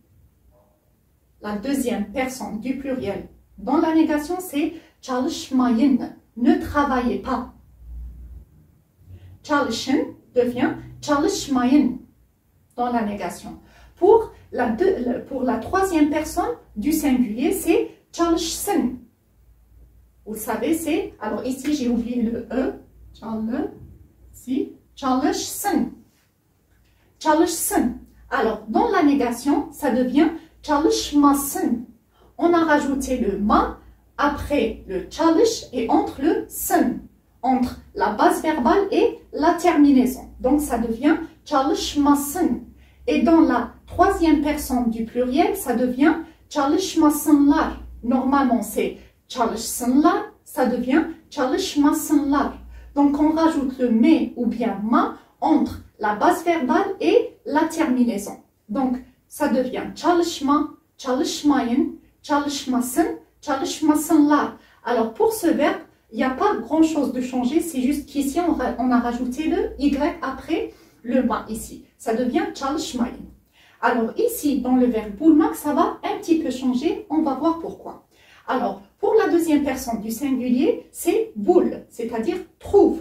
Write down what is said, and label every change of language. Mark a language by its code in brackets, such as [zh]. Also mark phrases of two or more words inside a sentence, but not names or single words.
[fr] La deuxième personne du pluriel dans la négation, c'est çalışmayın, ne travaillez pas. Çalışın devient çalışmayın dans la négation. Pour la troisième personne du singulier, c'est çalışsın. Vous savez, c'est, alors ici j'ai oublié le e, çalışsın. [tr] Çalışsın. [fr] Alors, dans la négation, ça devient çalışmasın. On a rajouté le ma après le çalış et entre le sın, entre la base verbale et la terminaison. Donc, ça devient çalışmasın. Et dans la troisième personne du pluriel, ça devient çalışmasınlar. Normalement, c'est çalışsınlar, ça devient çalışmasınlar. Donc, on rajoute le me ou bien ma entre la base verbale et la terminaison. Donc, ça devient [tr] çalışma, çalışmayın, çalışmasın, çalışmasınlar. [fr] Alors, pour ce verbe, il n'y a pas grand-chose de changé, c'est juste qu'ici, on a rajouté le y après le ma ici. Ça devient çalışmayın. Alors, ici, dans le verbe bulmak, ça va un petit peu changer, on va voir pourquoi. Alors, pour la deuxième personne du singulier, c'est bul, c'est-à-dire trouve.